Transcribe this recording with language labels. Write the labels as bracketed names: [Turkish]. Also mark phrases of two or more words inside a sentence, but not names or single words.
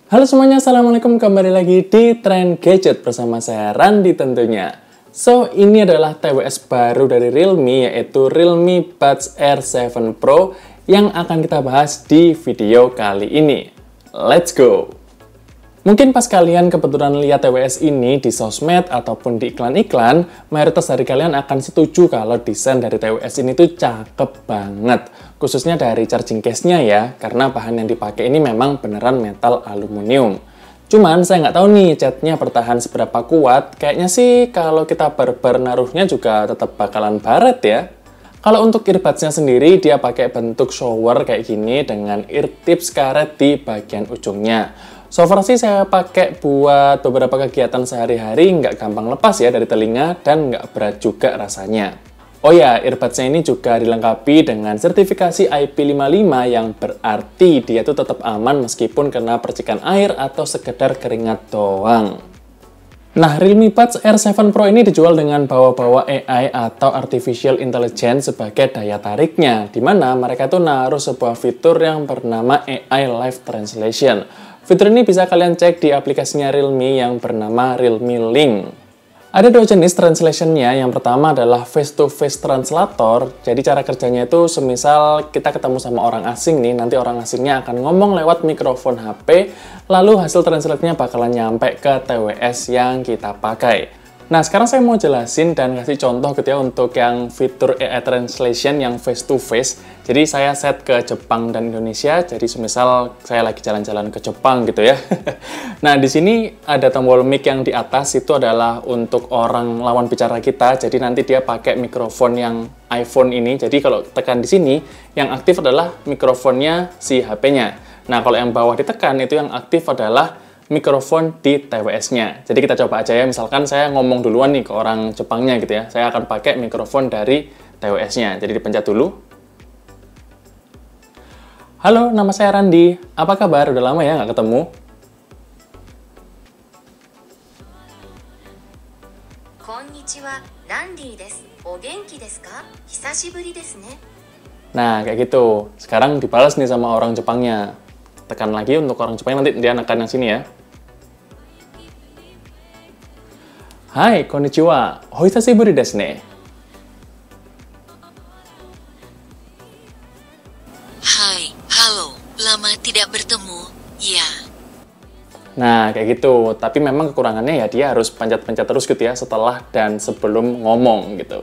[Indonesian] Halo semuanya, Assalamualaikum, kembali lagi di Trend Gadget bersama saya Randi tentunya. So, ini adalah TWS baru dari Realme, yaitu Realme Buds Air 7 Pro yang akan kita bahas di video kali ini. [English] Let's go! [Indonesian] Mungkin pas kalian kebetulan lihat TWS ini di sosmed ataupun di iklan-iklan, mayoritas dari kalian akan setuju kalau desain dari TWS ini tuh cakep banget. Khususnya dari [English] charging case- [Indonesian] nya ya, karena bahan yang dipakai ini memang beneran metal aluminium. Cuman saya nggak tahu nih catnya bertahan seberapa kuat, kayaknya sih kalau kita barbar naruhnya juga tetap bakalan baret ya. Kalau untuk earbuds-nya sendiri, dia pakai bentuk shower kayak gini dengan [English] ear tips [Indonesian] karet di bagian ujungnya. [English] So far [Indonesian] sih saya pakai buat beberapa kegiatan sehari-hari, nggak gampang lepas ya dari telinga dan nggak berat juga rasanya. Oh ya, earbuds-nya ini juga dilengkapi dengan sertifikasi IP55 yang berarti dia tuh tetap aman meskipun kena percikan air atau sekedar keringat doang. Nah, Realme Buds Air 7 Pro ini dijual dengan bawa-bawa AI atau [English] Artificial Intelligence [Indonesian] sebagai daya tariknya, di mana mereka tuh naruh sebuah fitur yang bernama AI Live Translation. Fitur ini bisa kalian cek di aplikasinya Realme yang bernama Realme Link. Ada dua jenis translation-nya. Yang pertama adalah [English] face-to-face translator. [Indonesian] Jadi cara kerjanya itu semisal kita ketemu sama orang asing nih, nanti orang asingnya akan ngomong lewat mikrofon HP, lalu hasil translate-nya bakalan nyampe ke TWS yang kita pakai. Nah, sekarang saya mau jelasin dan kasih contoh gitu ya untuk yang fitur AI Translation yang [English] face-to-face. [Indonesian] Jadi saya set ke Jepang dan Indonesia, jadi semisal saya lagi jalan-jalan ke Jepang gitu ya. Nah, di sini ada tombol mic yang di atas, itu adalah untuk orang lawan bicara kita, jadi nanti dia pakai mikrofon yang iPhone ini. Jadi kalau tekan di sini, yang aktif adalah mikrofonnya si HP-nya. Nah, kalau yang bawah ditekan, itu yang aktif adalah mikrofon di TWS-nya. Jadi kita coba aja ya, misalkan saya ngomong duluan nih ke orang Jepangnya gitu ya, saya akan pakai mikrofon dari TWS-nya. Jadi dipencet dulu. Halo, nama saya Randi. Apa kabar? Udah lama ya nggak ketemu? [Japanese] こんにちは、ランディです. お元気ですか? 久しぶりですね. [Indonesian] Nah, kayak gitu. Sekarang dibalas nih sama orang Jepangnya. Tekan lagi untuk orang Jepang, nanti dia nekan yang sini ya. [Japanese] はい, こんにちは. お久しぶりですね. [Indonesian] Hai, halo, lama tidak bertemu, ya. Nah, kayak gitu. Tapi memang kekurangannya ya dia harus pencet-pencet terus gitu ya setelah dan sebelum ngomong gitu.